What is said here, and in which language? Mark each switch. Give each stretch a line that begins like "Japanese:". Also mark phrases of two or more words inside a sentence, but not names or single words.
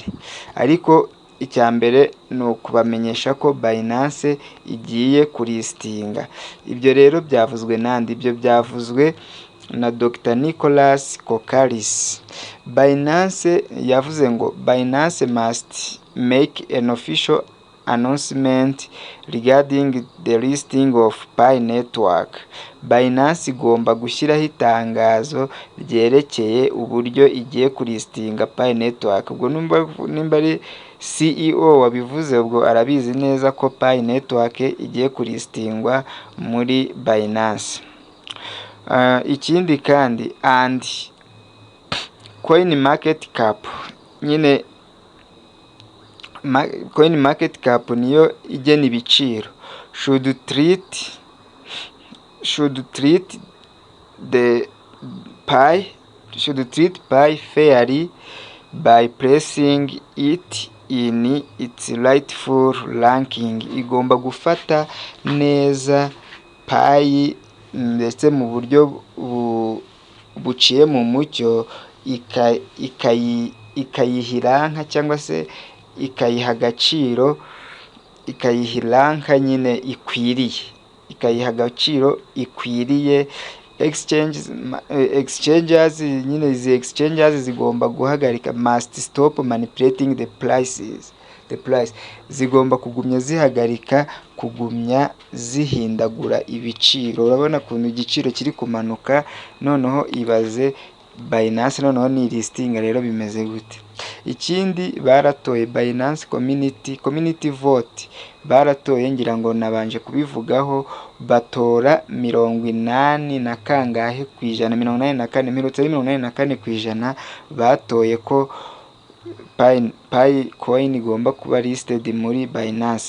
Kinyarwanda: Ariko icya mbere ni ukubamenyesha ko Binance igiye kulistinga. Ibyo rero byavuzwe nandi? Ibyo byavuzwe na Dr. Nicholas Kokaris.
English: Binance
Kinyarwanda: yavuze ngo
English: Binance must make an official announcement regarding the listing of Pi Network.
Kinyarwanda: Binance igomba gushyiraho itangazo ryerekeye uburyo igiye kulistinga Pi Network. Ubwo nimba ari CEO wabivuze, ubwo arabizi neza ko Pi Network igiye kulistingwa muri Binance. Ikindi kandi
English: coin market cap,
Kinyarwanda: nyine
English: coin market cap
Kinyarwanda: niyo igena ibiciro.
English: Should treat Pi fairly by placing it in its rightful ranking.
Kinyarwanda: Igomba gufata neza Pi ndetse mu buryo buciye mu mucyo, ikayihiranka cyangwa se ikayiha agaciro, ikayiha iranka nyine ikwiriye. ikayiha agaciro ikwiriye. Exchanges nyine izi exchanges zigomba guhagarika,
English: must stop manipulating the price,
Kinyarwanda: zigomba kugumya zihagarika kugumya zihindagura ibiciro. Urabona ukuntu igiciro kiri kumanuka, noneho ibaze Binance noneho ni listing rero bimeze gute. Ikindi baratoye Binance
English: community vote,
Kinyarwanda: baratoye ngira ngo nabanje kubivugaho, batora 80 na kangahe kwijana, 84 kwijana batoye ko Pi coin igomba kuba listed muri Binance.